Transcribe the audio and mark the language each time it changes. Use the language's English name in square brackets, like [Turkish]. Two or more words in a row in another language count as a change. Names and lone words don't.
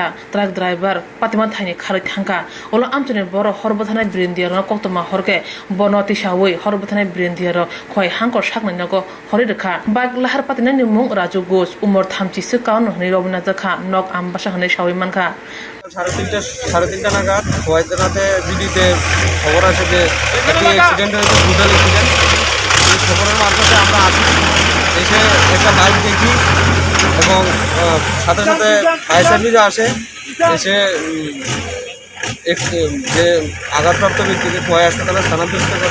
[English] Truck driver [Kok Borok] patima thaini kharai thangka. Olo amtune boro horbothanai brindiar no koktoma horke bono tisawoi horbothanai brindiar khwai hangkor saknai nago hori rekha. Baik lahar patina ni mung Raju Ghosh umor 36 kaun hni robna jakha nok ambasa hne sawi manka. [Bangla] 3:30 নাগাদ খোয়াইতনাতে বিডিতে খবর আছে যে একটি অ্যাক্সিডেন্ট হয়েছে, [English] brutal accident. [Bangla] এই খবরের মারফতে আমরা আসি, এসে একটা বাইক দেখি এবং সাথে সাথে ফায়ার সার্ভিসে আসে। এসে যে আঘাতপ্রাপ্ত ব্যক্তিকে খোয়াই হাসপাতালে স্থানান্তরিত করে।